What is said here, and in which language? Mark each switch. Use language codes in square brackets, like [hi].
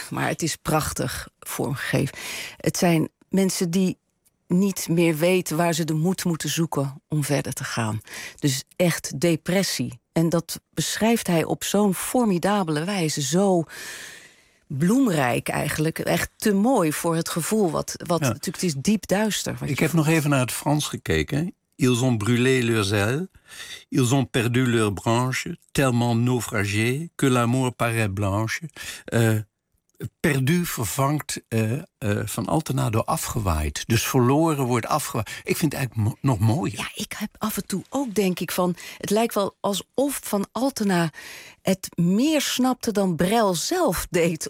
[nl] Maar het is prachtig vormgegeven. Het zijn mensen die niet meer weten waar ze de moed moeten zoeken om verder te gaan. Dus echt depressie. En dat beschrijft hij op zo'n formidabele wijze. Zo bloemrijk eigenlijk. Echt te mooi voor het gevoel. Wat ja. Natuurlijk, het is diep duister. Ik heb nog even naar het Frans gekeken. [fr] Ils ont brûlé leurs ailes. Ils ont perdu leurs branches, tellement naufragés que l'amour paraît blanche. [nl] Perdu vervangt van Altena door afgewaaid. Dus verloren wordt afgewaaid. Ik vind het eigenlijk nog mooier. Ja, ik heb af en toe ook denk ik van... Het lijkt wel alsof van Altena het meer snapte dan Brel zelf deed.